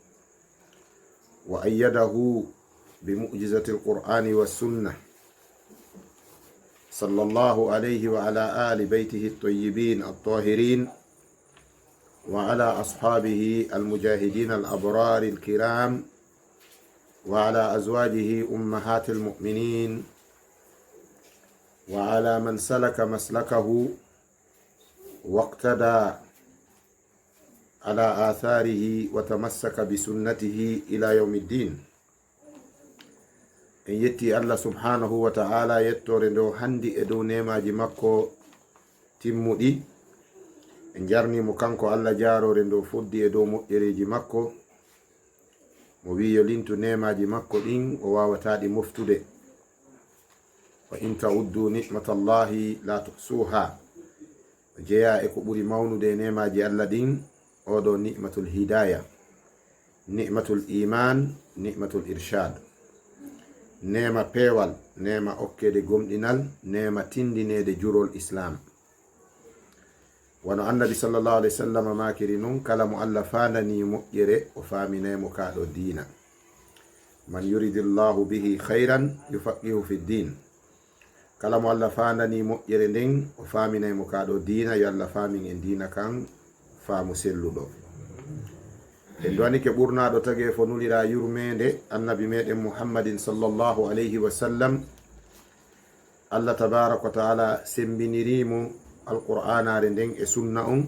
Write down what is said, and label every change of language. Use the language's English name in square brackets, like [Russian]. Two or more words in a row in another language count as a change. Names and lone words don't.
[Arabic] وأيده بمعجزة القرآن والسنة، صلى الله عليه وعلى آل بيته الطيبين الطاهرين، وعلى أصحابه المجاهدين الأبرار الكرام، وعلى أزواجه أمهات المؤمنين، وعلى من سلك مسلكه واقتدى على آثاره وتمسك بسنته إلى يوم الدين. [Fula] en yetti Allah [Arabic] سبحانه وتعالى [Fula] yettore ndo handi e dow nemaji makko timmudi. en jarnimo kanko Allah jarore ndo fuddi e dow moƴƴereji makko, mo wi yo lintu nemaji makko ɗin o wawataɗi moftude. [Arabic] وإن تعدوا نعمة الله لا تحصوها. [Fula] jeeya e ko ɓuri mawnude e nemaji Allah ɗin oɗo [Arabic] نعمة الهداية، نعمة الإيمان، نعمة الإرشاد. [Fula] nema peewal, nema okkede gomɗinal, nema tindinede jurol islam. wono annabi [Arabic] صلى الله عليه وسلم [Fula] makiri nun kala mo Allah fandani moƴƴere o faminaymo kaɗo dina. [Arabic] من يرد الله به خيرا يفقهه في الدين. [Fula] kala mo Allah fandani moƴƴere nden o faminaymo kaɗo dina, yo Allah famin en dina kan faamu selluɗo. en duwanike ɓurnaɗo tage fo nulira yurmede annabi meɗen muhammadin [Arabic] صلى الله عليه وسلم. [Fula] Allah [Arabic] تبارك وتعالى [Fula] sembinirimo alqur'anare nden e sunna on.